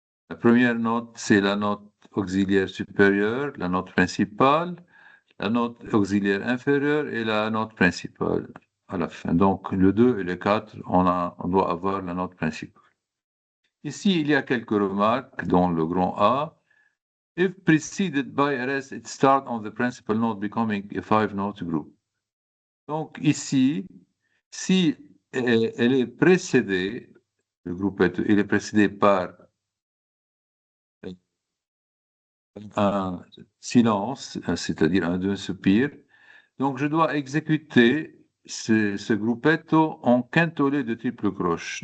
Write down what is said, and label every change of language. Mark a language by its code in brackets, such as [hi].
[fr] La première note, c'est la note auxiliaire supérieure, la note principale, la note auxiliaire inférieure et la note principale à la fin. Donc, le 2 et le 4, on doit avoir la note principale. Ici, il y a quelques remarques dans le grand A. [en] If preceded by a rest, it starts on the principal note, becoming a 5-note group. [fr] Donc, ici, si elle est précédée, le groupe il est précédé par un silence, c'est-à-dire un demi-soupir. Donc, je dois exécuter ce gruppetto en quintolé de triple croche.